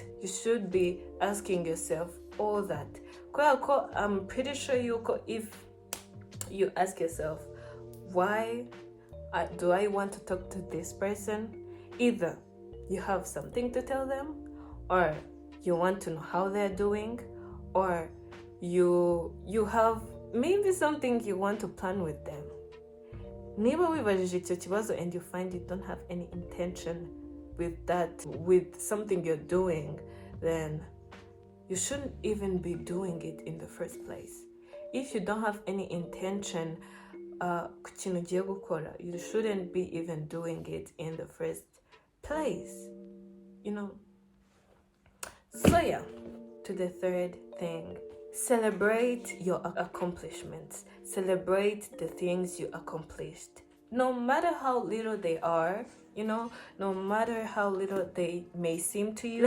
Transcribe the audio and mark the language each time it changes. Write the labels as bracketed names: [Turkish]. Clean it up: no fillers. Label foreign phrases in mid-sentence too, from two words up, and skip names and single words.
[English] You should be asking yourself all that. I'm pretty sure if you ask yourself, why do I want to talk to this person? Either you have something to tell them, or you want to know how they're doing, or you have maybe something you want to plan with them. [Kinyarwanda] Niba wibajije icyo kibazo [English] and you find you don't have any intention with something you're doing, then you shouldn't even be doing it in the first place. If you don't have any intention [Kinyarwanda] ku kintu ugiye gukora, [English] you shouldn't be even doing it in the first place. So yeah, to the third thing. Celebrate your accomplishments. Celebrate the things you accomplished. No matter how little they are, no matter how little they may seem to you.